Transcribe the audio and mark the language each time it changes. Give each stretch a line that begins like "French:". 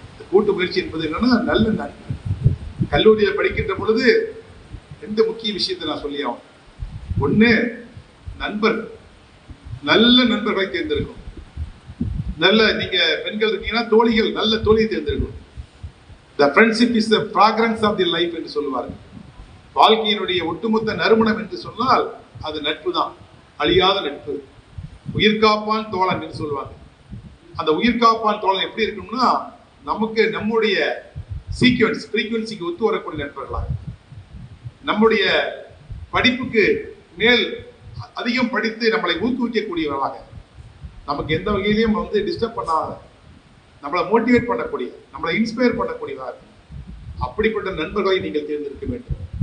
Tamil: கூட்டு முயற்சி என்பது என்னன்னா நல்ல நண்பர். கல்லூரியில் படிக்கின்ற பொழுது 2 முக்கிய விஷயத்தை நான் சொல்லி ஆகும். ஒண்ணு, நண்பர்கள், நல்ல நண்பர்களை தேர்ந்தெடுக்கும். நல்ல நீங்க பெண்கள் இருக்கீங்கன்னா தோழிகள், நல்ல தோழியை தேர்ந்தெடுக்கும்.
English: The friendship is the fragrance of the life
Tamil: என்று சொல்லுவார்கள். வாழ்க்கையினுடைய ஒட்டுமொத்த நறுமணம் என்று சொன்னால் அது நட்பு தான், அழியாத நட்பு. உயிர்காப்பான் தோழன் என்று சொல்லுவாங்க. அந்த உயிர்காப்பான் தோழன் எப்படி இருக்கணும்னா நமக்கு நம்முடைய ஃப்ரீக்வன்சிக்கு ஒத்து வரக்கூடிய நண்பர்களாக, நம்முடைய படிப்புக்கு மேல் அதிகம் படித்து நம்மளை ஊக்குவிக்கக்கூடியவர்களாக, நமக்கு எந்த வகையிலையும் வந்து டிஸ்டர்ப் பண்ணாத, நம்மளை மோட்டிவேட் பண்ணக்கூடிய, நம்மளை இன்ஸ்பயர் பண்ணக்கூடியவர்கள், அப்படிப்பட்ட நண்பர்களை நீங்கள் தேர்ந்தெடுக்க வேண்டும்.